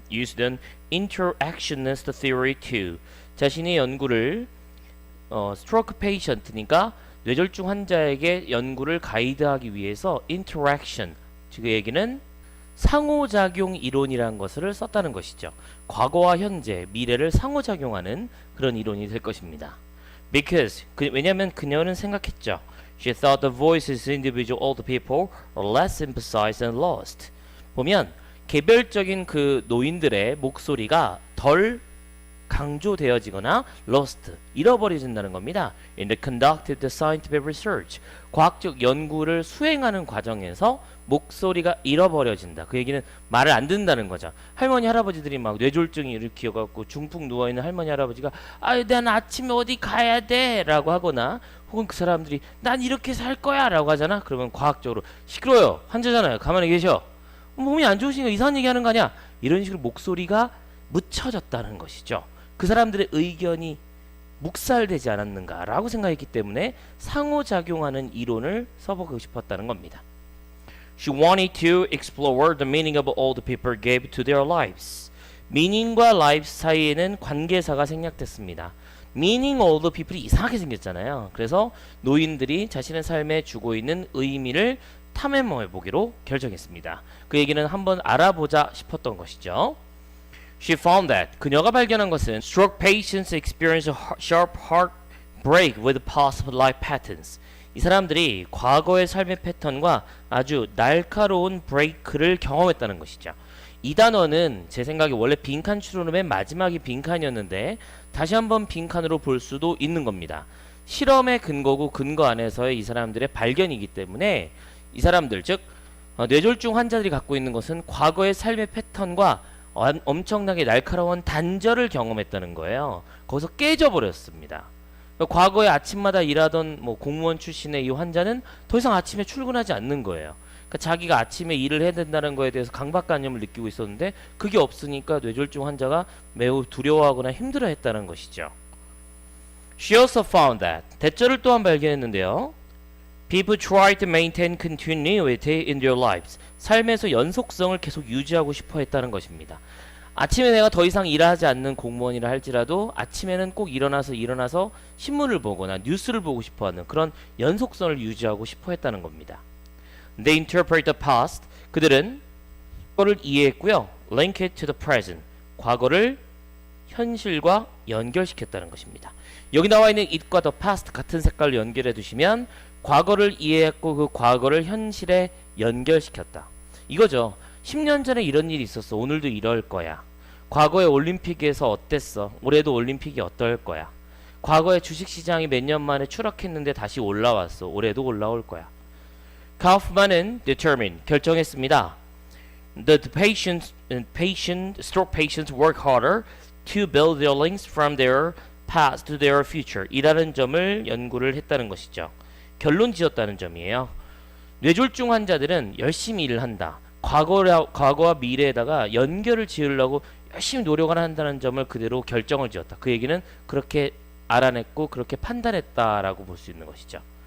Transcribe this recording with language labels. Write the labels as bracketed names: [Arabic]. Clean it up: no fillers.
[English] Used an interactionist theory to [Korean] 자신의 연구를 스트로크 페이션트니까 뇌졸중 환자에게 연구를 가이드하기 위해서 interaction 즉 그 얘기는 상호작용 이론이라는 것을 썼다는 것이죠. 과거와 현재, 미래를 상호작용하는 그런 이론이 될 것입니다. [English] Because [Korean] 왜냐하면 그녀는 생각했죠. [English] She thought the voices of individual older people are less emphasized and lost. [Korean] 보면 개별적인 그 노인들의 목소리가 덜 강조되어지거나 lost, 잃어버려진다는 겁니다. [English] In the conducted scientific research, [Korean] 과학적 연구를 수행하는 과정에서 목소리가 잃어버려진다. 그 얘기는 말을 안 듣는다는 거죠. 할머니 할아버지들이 막 뇌졸중이 일으켜갖고 중풍 누워있는 할머니 할아버지가 난 아침에 어디 가야 돼 라고 하거나 혹은 그 사람들이 난 이렇게 살 거야 라고 하잖아. 그러면 과학적으로 시끄러워요. 환자잖아요. 가만히 계셔. 몸이 안 좋으시니까 이상한 얘기 하는 거 아니야. 이런 식으로 목소리가 묻혀졌다는 것이죠. 그 사람들의 의견이 묵살되지 않았는가라고 생각했기 때문에 상호작용하는 이론을 써보고 싶었다는 겁니다. [English] She wanted to explore the meaning of all the people gave to their lives. [Korean] meaning과 life 사이에는 관계사가 생략됐습니다. [English] meaning all the people [Korean] 이 이상하게 생겼잖아요. 그래서 노인들이 자신의 삶에 주고 있는 의미를 탐험해 보기로 결정했습니다. 그 얘기는 한번 알아보자 싶었던 것이죠. [English] She found that [Korean] 그녀가 발견한 것은 [English] stroke patients experience a sharp heart break with past life patterns. [Korean] 이 사람들이 과거의 삶의 패턴과 아주 날카로운 브레이크를 경험했다는 것이죠. 이 단어는 제 생각에 원래 빈칸 추론의 맨 마지막이 빈칸이었는데 다시 한번 빈칸으로 볼 수도 있는 겁니다. 실험의 근거고 근거 안에서의 이 사람들의 발견이기 때문에 이 사람들 즉 뇌졸중 환자들이 갖고 있는 것은 과거의 삶의 패턴과 엄청나게 날카로운 단절을 경험했다는 거예요. 거기서 깨져버렸습니다. 과거에 아침마다 일하던 공무원 출신의 이 환자는 더 이상 아침에 출근하지 않는 거예요. 그러니까 자기가 아침에 일을 해야 된다는 거에 대해서 강박관념을 느끼고 있었는데 그게 없으니까 뇌졸중 환자가 매우 두려워하거나 힘들어했다는 것이죠. [English] She also found that [Korean] 대절을 또한 발견했는데요. [English] People try to maintain continuity in their lives. [Korean] 삶에서 연속성을 계속 유지하고 싶어 했다는 것입니다. 아침에 내가 더 이상 일하지 않는 공무원이라 할지라도 아침에는 꼭 일어나서 신문을 보거나 뉴스를 보고 싶어 하는 그런 연속성을 유지하고 싶어 했다는 겁니다. [English] They interpret the past. [Korean] 그들은 과거를 이해했고요. [English] Link it to the present. [Korean] 과거를 현실과 연결시켰다는 것입니다. 여기 나와 있는 it과 the past 같은 색깔로 연결해 두시면 과거를 이해했고 그 과거를 현실에 연결시켰다. 이거죠. 10년 전에 이런 일이 있었어. 오늘도 이럴 거야. 과거의 올림픽에서 어땠어? 올해도 올림픽이 어떨 거야? 과거의 주식시장이 몇 년 만에 추락했는데 다시 올라왔어. 올해도 올라올 거야. 카우프만은 determine, 결정했습니다. [English] The stroke patients work harder to build their links from their past to their future. [Korean] 이라는 점을 연구를 했다는 것이죠. 결론 지었다는 점이에요. 뇌졸중 환자들은 열심히 일을 한다. 과거와 미래에다가 연결을 지으려고 열심히 노력을 한다는 점을 그대로 결정을 지었다. 그 얘기는 그렇게 알아냈고 그렇게 판단했다라고 볼 수 있는 것이죠.